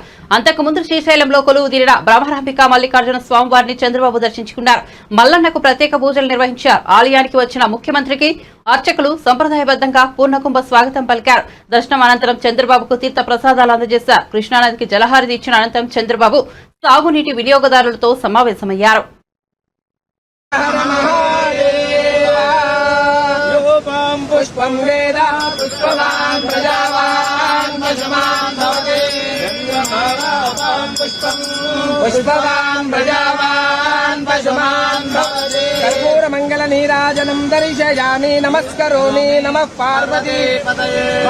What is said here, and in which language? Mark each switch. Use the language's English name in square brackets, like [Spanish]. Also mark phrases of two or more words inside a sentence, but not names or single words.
[Telugu] అంతకుముందు శ్రీశైలంలో కొలువు తీరిన బ్రహ్మరాంబిక మల్లికార్జున స్వామివారిని చంద్రబాబు దర్శించుకున్నారు. మల్లన్నకు ప్రత్యేక పూజలు నిర్వహించారు. ఆలయానికి వచ్చిన ముఖ్యమంత్రికి అర్చకులు సంప్రదాయబద్దంగా పూర్ణకుంభ స్వాగతం పలికారు. దర్శనం అనంతరం చంద్రబాబుకు తీర్థ ప్రసాదాలు అందజేశారు. కృష్ణానదికి జలహారతి ఇచ్చిన అనంతరం చంద్రబాబు సాగునీటి వినియోగదారులతో సమావేశమయ్యారు. [Sanskrit] पुष्पं वेदा पुष्पवान् प्रजावान् पशुमान् भवति पुष्पवान् प्रजावान् पशुमान् भवति कर्पूरमङ्गलनीराजनं दर्शयामि नमस्करोमि नमः पार्वती पतये